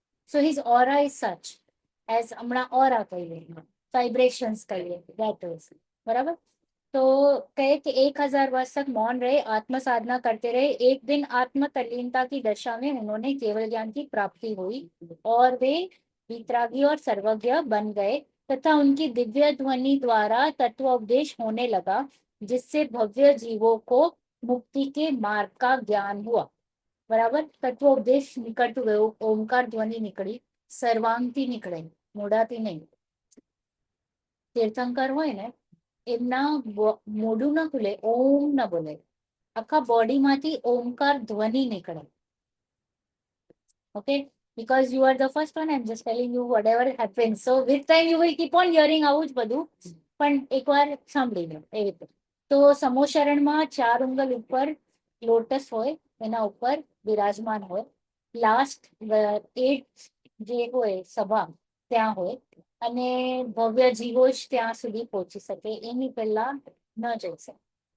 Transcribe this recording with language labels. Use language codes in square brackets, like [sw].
[en] so his aura is such as [gu] હમણાં ઓરા કહીએ, vibrations કહીએ, [en] that is, बराबर। [hi] तो कहे कि 1000 वर्ष तक मौन रहे, आत्म साधना करते रहे। एक दिन आत्म तल्लीनता की दशा में उन्होंने केवल ज्ञान की प्राप्ति हुई और वे वितरागी और सर्वज्ञ बन गए तथा उनकी दिव्य ध्वनि द्वारा तत्वोपदेश होने लगा, जिससे भव्य जीवों को मुक्ति के मार्ग का ज्ञान हुआ। बराबर, तत्वोपदेश [gu] निकलતું ગયું, ઓમકાર ધ્વનિ નીકળી, સર્વાંગથી નીકળે, મોઢાથી નહીં। તીર્થંકર હોય ને એમના મોઢું ના ખુલે, ઓમ ના બોલે, આખા બોડીમાંથી ઓમકાર ધ્વનિ નીકળે। [en] okay, because you are the first one, I'm just telling you whatever happens, so with time you will keep on hearing [gu] આવું જ બધું, પણ એકવાર સાંભળી લો એવી રીતે। તો સમોશરણમાં 4 ઉંગલ ઉપર લોટસ હોય, એના ઉપર બિરાજમાન હોય। લાસ્ટ 8 જે હોય સભા ત્યાં હોય, અને ભવ્ય જીવો જ ત્યાં સુધી પહોંચી શકે, એની પહેલા ન જઈ શકે।